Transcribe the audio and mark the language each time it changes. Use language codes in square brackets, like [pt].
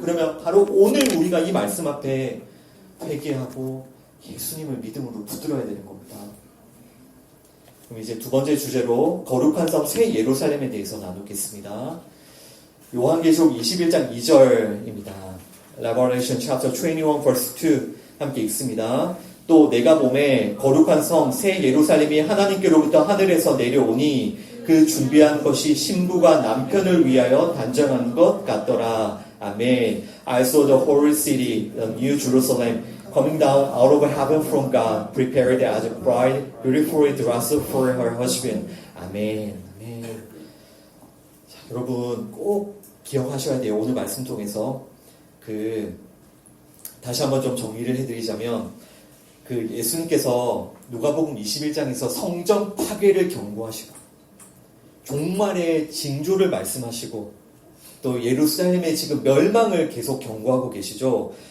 [ko] 그러면 바로 오늘 우리가 이 말씀 앞에 회개하고 예수님을 믿음으로 붙들어야 되는 겁니다. 그럼 이제 두 번째 주제로 거룩한 섬 새 예루살렘에 대해서 나누겠습니다. 요한계시록 21장 2절입니다. [en] Revelation chapter 21 verse 2 [ko] 함께 읽습니다. 또 내가 보매 거룩한 섬 새 예루살렘이 하나님께로부터 하늘에서 내려오니 그 준비한 것이 신부가 남편을 위하여 단정한 것 같더라. 아멘. [en] I saw the holy city, the new Jerusalem, coming down out of heaven from God, prepared as a bride, beautifully dressed for her husband. [ko] 아멘. 아멘. 자, 여러분 꼭 기억하셔야 돼요. 오늘 말씀 통해서 다시 한번 좀 정리를 해드리자면 예수님께서 누가복음 21장에서 성전 파괴를 경고하시고 종말의 징조를 말씀하시고 또 예루살렘의 지금 멸망을 계속 경고하고 계시죠.